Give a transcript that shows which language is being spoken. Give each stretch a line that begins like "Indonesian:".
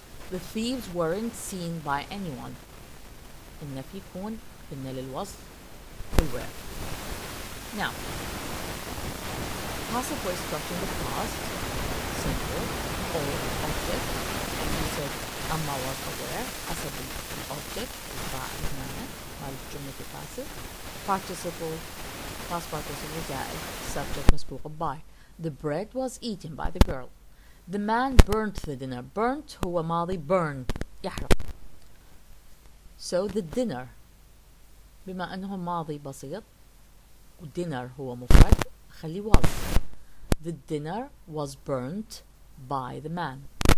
English: The thieves weren't seen by anyone.
Arabic: النفي يكون قلنا للوصف were.
English: Now passive voice structure in the past simple or object and we said أما was aware حسب الobject
Arabic: الفاعل هنا مال جملة
English: passive participle past participle زائد subject مسبوق by. The bread was eaten by the girl. The man burnt the dinner.
Arabic: Burnt هو ماضي burn يحرق.
English: So the dinner
Arabic: بما أنه ماضي بسيط dinner هو مفرد خلي was.
English: The dinner was burnt by the man.